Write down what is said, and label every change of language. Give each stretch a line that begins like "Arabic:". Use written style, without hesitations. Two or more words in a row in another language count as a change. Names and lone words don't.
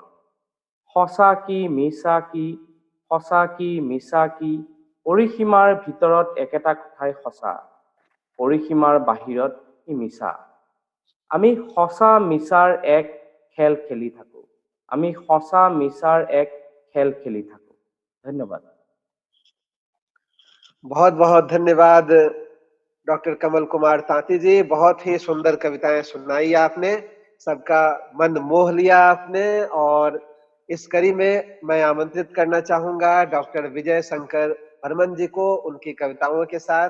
Assamese: সঁচা কি মিছা কি, সঁচা কি মিছা কি, পৰিসীমাৰ ভিতৰত একেটা কথাই সঁচা, পৰিসীমাৰ বাহিৰত ই মিছা। আমি সঁচা মিছাৰ এক খেল খেলি থাকো। আমি সঁচা মিছাৰ এক খেল খেলি থাকো। ধন্যবাদ।
Hindi: बहुत बहुत धन्यवाद डॉक्टर कमल कुमार तांती जी। बहुत ही सुंदर कविताएं सुनाई आपने, सबका मन मोह लिया आपने। और इस कड़ी में मैं आमंत्रित करना चाहूंगा डॉक्टर विजय शंकर बर्मन जी को उनकी कविताओं के साथ।